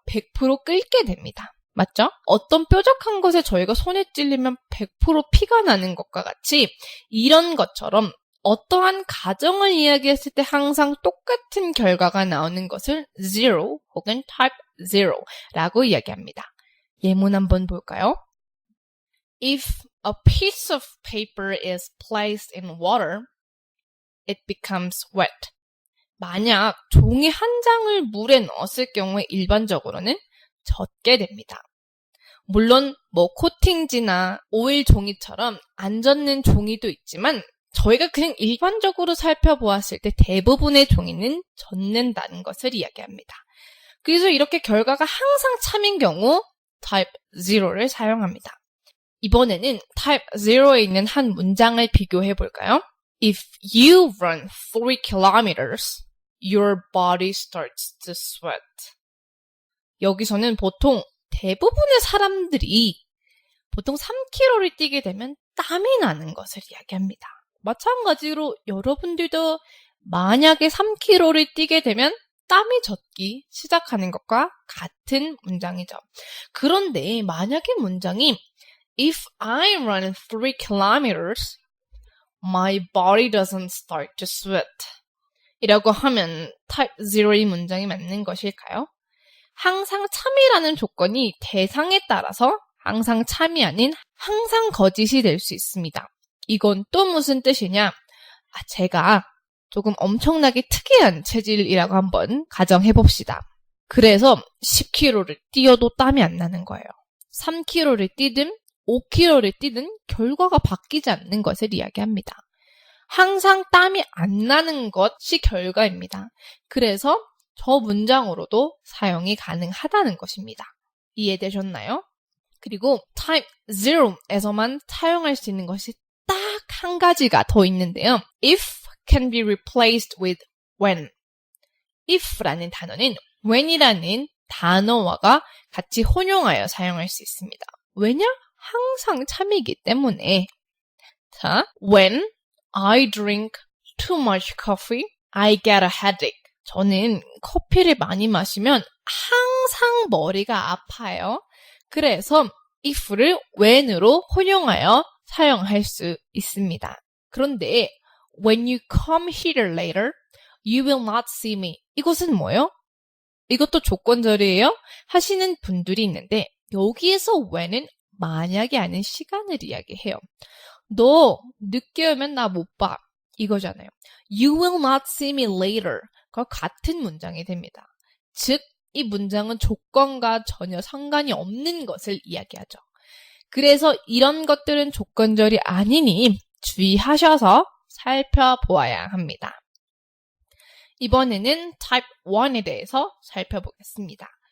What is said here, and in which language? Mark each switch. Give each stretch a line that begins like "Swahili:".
Korean: 100% 끓게 됩니다. 맞죠? 어떤 뾰족한 것에 저희가 손에 찔리면 100% 피가 나는 것과 같이 이런 것처럼 어떠한 가정을 이야기했을 때 항상 똑같은 결과가 나오는 것을 zero 혹은 type 0라고 이야기합니다. 예문 한번 볼까요?
English: If a piece of paper is placed in water, it becomes wet.
Korean: 만약 종이 한 장을 물에 넣었을 경우에 일반적으로는 젖게 됩니다. 물론 코팅지나 오일 종이처럼 안 젖는 종이도 있지만 저희가 그냥 일반적으로 살펴보았을 때 대부분의 종이는 젖는다는 것을 이야기합니다. 그래서 이렇게 결과가 항상 참인 경우 type 0를 사용합니다. 이번에는 type 0에 있는 한 문장을 비교해 볼까요?
English: If you run 3 kilometers, your body starts to sweat.
Korean: 여기서는 보통 대부분의 사람들이 보통 3km를 뛰게 되면 땀이 나는 것을 이야기합니다. 마찬가지로 여러분들도 만약에 3km를 뛰게 되면 땀이 젖기 시작하는 것과 같은 문장이죠. 그런데 만약에 문장이
English: If I run 3 kilometers, my body doesn't start to sweat.
Korean: 이라고 하면 type 0의 문장이 맞는 것일까요? 항상 참이라는 조건이 대상에 따라서 항상 참이 아닌 항상 거짓이 될 수 있습니다. 이건 또 무슨 뜻이냐? 제가 조금 엄청나게 특이한 체질이라고 한번 가정해 봅시다. 그래서 10km를 뛰어도 땀이 안 나는 거예요. 3km를 뛰든 5km를 뛰든 결과가 바뀌지 않는 것을 이야기합니다. 항상 땀이 안 나는 것이 결과입니다. 그래서 저 문장으로도 사용이 가능하다는 것입니다. 이해되셨나요? 그리고 type 0에서만 사용할 수 있는 것이 딱 한 가지가 더 있는데요.
English: If can be replaced with when.
Korean: if라는 단어는 when이라는 단어와가 같이 혼용하여 사용할 수 있습니다. 왜냐? 항상 참이기 때문에.
English: 자, when I drink too much coffee, I get a headache.
Korean: 저는 커피를 많이 마시면 항상 머리가 아파요. 그래서 if를 when으로 혼용하여 사용할 수 있습니다. 그런데
English: when you come here later, you will not see me.
Korean: 이것은 뭐예요? 이것도 조건절이에요? 하시는 분들이 있는데 여기에서 when은 만약에 아닌 시간을 이야기해요. 너 늦게 오면 나 못 봐. 이거잖아요.
English: You will not see me later.
Korean: 그와 같은 문장이 됩니다. 즉, 이 문장은 조건과 전혀 상관이 없는 것을 이야기하죠. 그래서 이런 것들은 조건절이 아니니 주의하셔서 살펴보아야 합니다. 이번에는 type 1에 대해서 살펴보겠습니다.